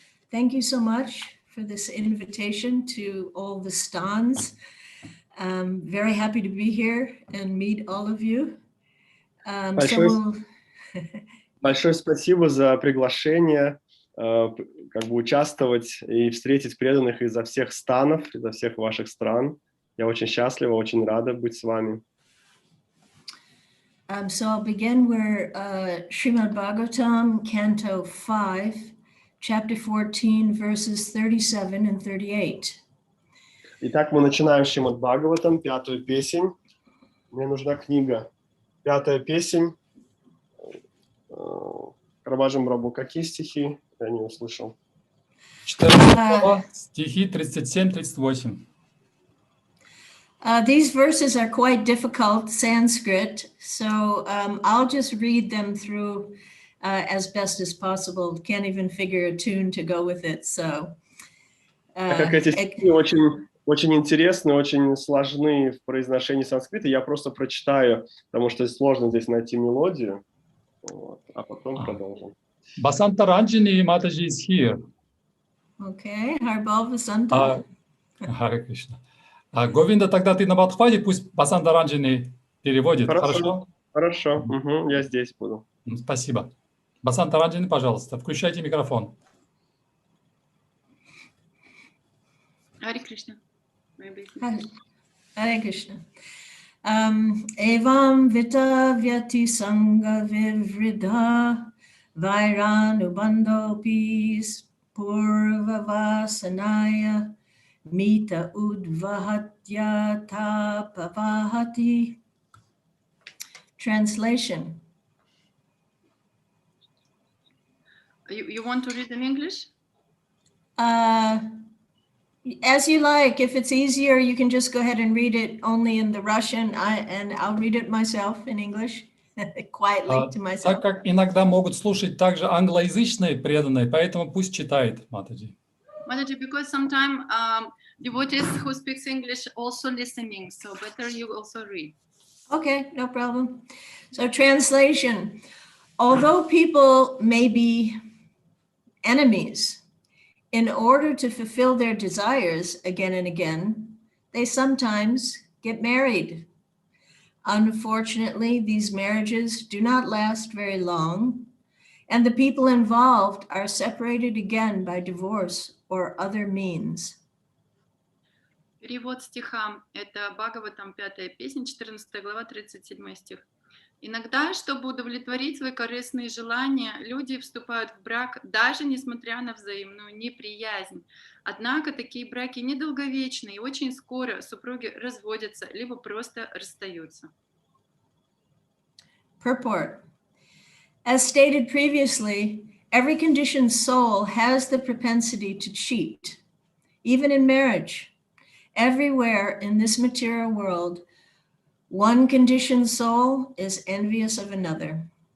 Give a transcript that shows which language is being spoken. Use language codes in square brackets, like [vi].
[en] Thank you so much for this invitation to all the stands. I'm very happy to be here and meet all of you. [ru] Большое спасибо за приглашение как бы участвовать и встретить преданных изо всех станов, изо всех ваших стран. Я очень счастлива, очень рада быть с вами. [en] So I'll begin where Srimad Bhagavatam, Canto 5, chapter 14, verses 37 and 38. [ru] Итак, мы начинаем Шримад Бхагаватам, 5-ю песнь. Мне нужна книга. 5-я песнь. Рабаджан Брабу, какие стихи? Я не услышал. 14 глава, стихи 37-38. [en] These verses are quite difficult Sanskrit, so I'll just read them through as best as possible. Can't even figure a tune to go with it. So, [ru] Так как эти стихи очень интересны, очень сложны в произношении санскрита, я просто прочитаю, потому что сложно здесь найти мелодию. Вот, а потом продолжим. [en] Basanta Ranjini Mataji is here. Okay, Harbal Vasanta. [ru] Харе Кришна. Говинда, тогда ты на подхвате, пусть Басанта Ранджини переводит. Хорошо? Хорошо, угу, я здесь буду. Спасибо. Басанта Ранджини, пожалуйста, включайте микрофон. Харе Кришна. [sa] Hare Krishna. Evam vita vyati sangha vivridha vairanu pis purva vasanaya mita udvahatya tapavahati. [en] Translation. You want to read in English? As you like. If it's easier, you can just go ahead and read it only in the Russian, and I'll read it myself in English, quietly to myself. [ru] Так как иногда могут слушать также англоязычные преданные, поэтому пусть читает, Матаджи. [en] Mataji, because sometimes devotees who speaks English also listening, so better you also read. Okay, no problem. So translation. Although people may be enemies, in order to fulfill their desires again and again, they sometimes get married. Unfortunately, these marriages do not last very long, and the people involved are separated again by divorce or other means. [ru] Перевод стиха. Это Бхагаватам, 5-я песня, 14 глава, 37 стих. Иногда, чтобы удовлетворить свои корыстные желания, люди вступают в брак, даже несмотря на взаимную неприязнь. Однако такие браки недолговечны, и очень скоро супруги разводятся, либо просто расстаются. [en] Purport. As stated previously, every conditioned soul has the propensity to cheat, even in marriage. Everywhere in this material world, one conditioned soul is envious of another.